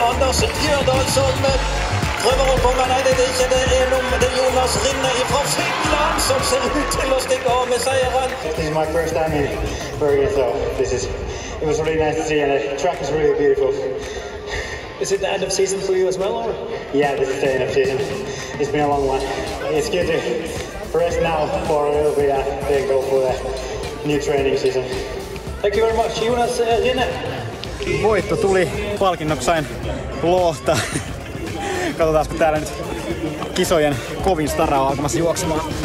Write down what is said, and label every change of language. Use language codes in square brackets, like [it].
[no] Anders Bjørdal som prøver å komme. Nei, det er ikke det. Det er Jonas Rinne fra Finland som ser ut til å stikke av med seieren. [en] This is my first time in Bergen, so it was really nice to see, and the track is really beautiful. Is it the end of season for you as well, or? Yeah, this is the end of season. It's been a long one. It's good to rest now for a little bit and then go for the new training season. Thank you very much, Jonas Rinne. [fi] Voitto tuli, palkinnoksi sain lohta. Katsotaan, kun täällä nyt kisojen kovin stara on alkamassa juoksemaan.